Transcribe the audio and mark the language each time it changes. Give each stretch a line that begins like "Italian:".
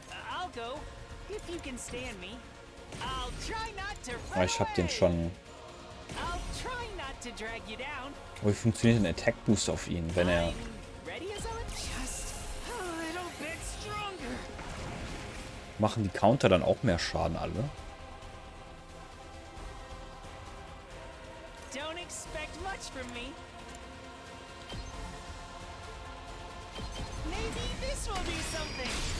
English: I'll go if you can stand me. I'll try not to
German: Aber ich habe den schon.
English: I'll try not to drag you down.
German: Aber wie funktioniert ein Attack Boost auf ihn, wenn er...
English: Ready as just a little bit stronger.
German: Machen die Counter dann auch mehr Schaden alle?
English: Don't expect much from me. Maybe this will do something.